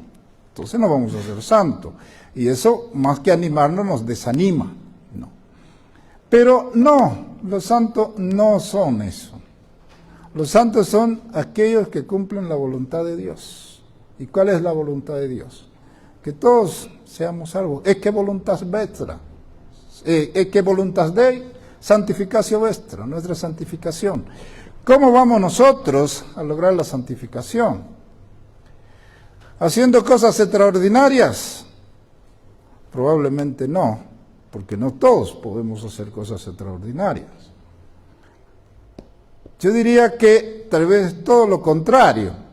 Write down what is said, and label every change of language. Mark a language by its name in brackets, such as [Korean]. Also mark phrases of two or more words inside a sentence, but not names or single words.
[Spanish] Entonces no vamos a ser santos. Y eso, más que animarnos, nos desanima. No. Pero no, los santos no son eso. Los santos son aquellos que cumplen la voluntad de Dios. ¿Y cuál es la voluntad de Dios? Que todos seamos salvos. Es que [Latin] voluntas vestra. [Spanish] Es que [Latin] voluntas Dei, santificatio vestra, [Spanish] nuestra santificación. ¿Cómo vamos nosotros a lograr la santificación? ¿Haciendo cosas extraordinarias? Probablemente no, porque no todos podemos hacer cosas extraordinarias. Yo diría que tal vez todo lo contrario.